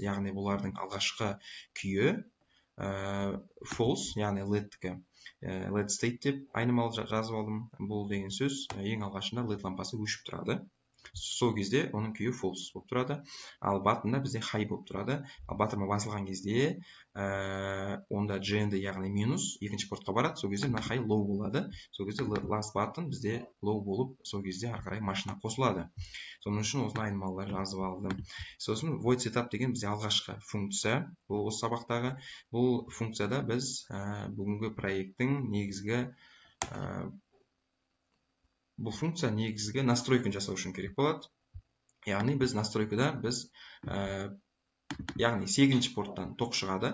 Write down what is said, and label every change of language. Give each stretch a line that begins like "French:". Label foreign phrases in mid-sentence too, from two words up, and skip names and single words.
Kazakh: Яғни бұлардың алғашқы күйі false, яғни LED-ті
English: LED state
Kazakh: деп айнымал жазып алдым. Бұл деген сөз ең алғашында LED лампасы өшіп тұрады. Сол кезде оның күйі false болып тұрады. Ал батында бізде high болып тұрады. Ал батырма басылған кезде онда GND, яғни минус, екінші портқа барады. Сол кезде мына
English: high low
Kazakh: болады. Сол кезде
English: last button
Kazakh: бізде low болып, сол кезде ары қарай машина қосылады. Соның үшін осыны айнымалылар жазып алдым. Сосын
English: void setup
Kazakh: деген бізде алғашқы функция. Бұл осы сабақтағы. Бұл функцияда біз бүгінгі проекттің негізгі бұл функция негізгі настройканы жасау үшін керек болады. Яғни біз настройкада яғни 8-ші порттан тоқ шығады.